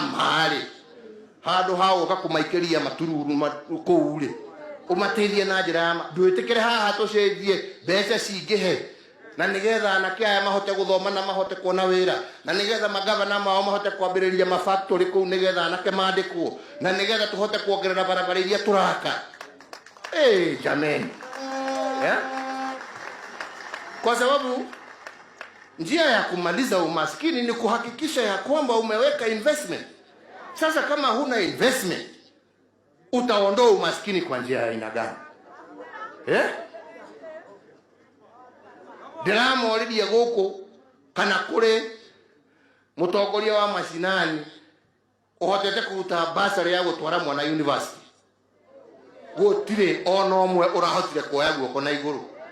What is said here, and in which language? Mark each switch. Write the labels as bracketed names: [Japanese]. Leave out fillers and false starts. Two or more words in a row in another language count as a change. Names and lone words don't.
[Kikuyu] mari handu hago kakumaikiria matururu kuu ri umateithie na njira ya ndwitikire haha tucenjie mbeca cingihe na nigetha anake aya mahote guthoma na mahote kuona wira na nigetha magavana mao mahote kwambiriria mafactory kuu nigetha anake mandikwo na nigetha tuhote kuongerera barabara iria turaka jameni [Swahili] Kwa sababu njia ya kumaliza umaskini ni kuhakikisha ya kwamba umeweka investment. Sasa kama huna investment, utaondoa umaskini kwa njia ya aina gani? [Kikuyu] Ndiramo already guku kana kure mutongoria wa mashinani uhotete kuruta basari ya gutwara mwana university. Gutire ona omwe urahotire kuoya guoko na iguru.